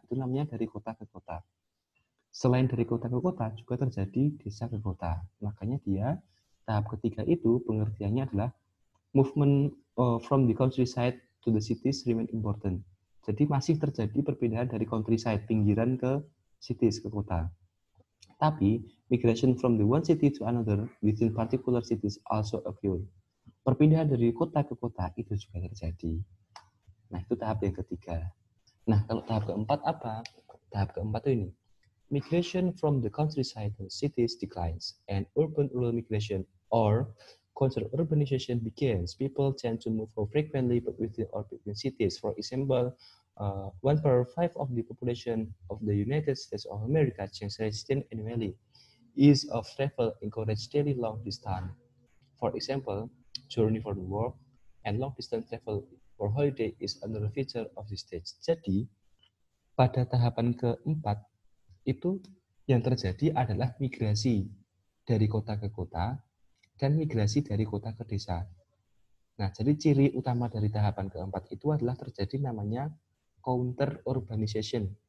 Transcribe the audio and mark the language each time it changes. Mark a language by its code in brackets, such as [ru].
[id] Itu namanya dari kota ke kota. Selain dari kota ke kota, juga terjadi desa ke kota. Makanya dia, tahap ketiga itu pengertiannya adalah movement from the countryside to the cities remain important. Jadi masih terjadi perpindahan dari countryside, pinggiran ke cities, ke kota. [en] Tapi, migration from the one city to another within particular cities also occur. [id] Perpindahan dari kota ke kota itu juga terjadi. Nah, itu tahap yang ketiga. Nah, kalau tahap keempat apa? Tahap keempat itu ini. [en] Migration from the countryside to cities declines, and urban-rural migration or counter-urbanization begins. People tend to move more frequently but within or between cities. For example, 1/5 of the population of the United States of America changes residence annually. Ease of travel encourages daily long distance. For example, journey for the work and long distance travel for holiday is another feature of this stage. [id] Jadi, pada tahapan keempat, itu yang terjadi adalah migrasi dari kota ke kota dan migrasi dari kota ke desa. Nah, jadi ciri utama dari tahapan keempat itu adalah terjadi namanya counter urbanization.